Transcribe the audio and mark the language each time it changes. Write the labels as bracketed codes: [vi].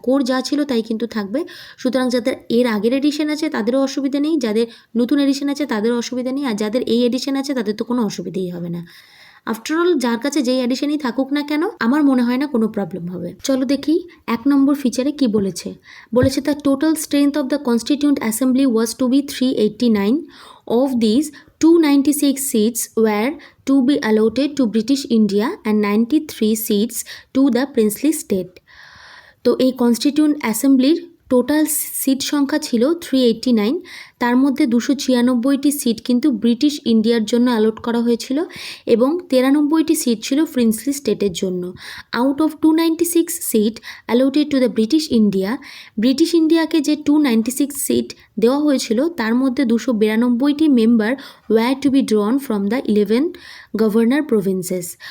[bn] Code যা ছিল তাই কিন্তু থাকবে। সুতরাং যাদের এর আগের এডিশন আছে তাদেরও অসুবিধা নেই, যাদের নতুন এডিশন আছে তাদেরও অসুবিধা নেই, আর যাদের এই এডিশন আছে তাদের তো কোনো অসুবিধাই হবে না। আফটারঅল যার কাছে যেই এডিশনই থাকুক না কেন, আমার মনে হয় না কোনো প্রবলেম হবে। চলো দেখি 1 নম্বর ফিচারে কি বলেছে। [en] The total strength of the constituent assembly was to be 389. Of these, 296 seats were to be allotted to British India and 93 seats to the princely state. [bn] তো এই কনস্টিটিউন্ট অ্যাসেম্বলির টোটাল সিট সংখ্যা ছিল 389, তার মধ্যে 296টি সিট কিন্তু ব্রিটিশ ইন্ডিয়ার জন্য a lot করা হয়েছিল, এবং 93টি সিট ছিল প্রিন্সলি স্টেটের জন্য। [en] out of 296 seat allotted to the British ইন্ডিয়াকে [bn] যে 296 সিট দেওয়া হয়েছিল তার মধ্যে [en] 292টি member were to be drawn from the 11 governor provinces.